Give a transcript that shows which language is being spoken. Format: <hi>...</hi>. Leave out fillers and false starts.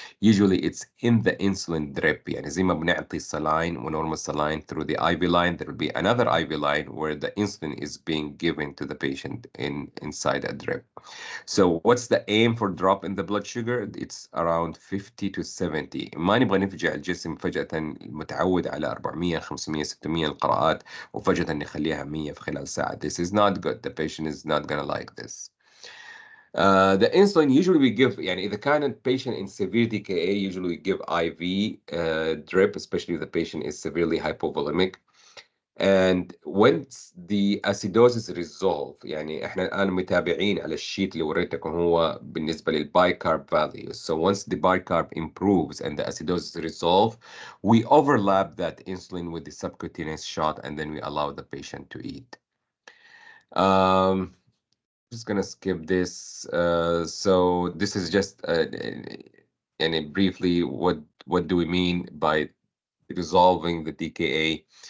<en>Usually it's in the insulin drip.</en> <ar>يعني زي ما بنعطي</ar> <en>saline normal saline through the IV line, there will be another IV line where the insulin is being given to the patient inside a drip. So what's the aim for drop in the blood sugar? It's around 50 to 70.</en> <ar>ما نبغى نفجع الجسم فجأة متعود على 400 500 600 القراءات وفجأة نخليها 100 في خلال ساعة.</ar> <en>This is not good. The patient is not gonna like this. The insulin usually we give,</en> <ar>يعني إذا كان</ar> <en>patient in severe DKA, usually we give IV drip, especially if the patient is severely hypovolemic. And once the acidosis resolve،</en> <ar>يعني احنا الآن متابعين على الشيت اللي وريتكم هو بالنسبة للبايكارب</ar> <en>values. So once the bicarb improves and the acidosis resolve, we overlap that insulin with the subcutaneous shot, and then we allow the patient to eat. Just gonna skip this. So this is just and briefly what do we mean by resolving the DKA.</en>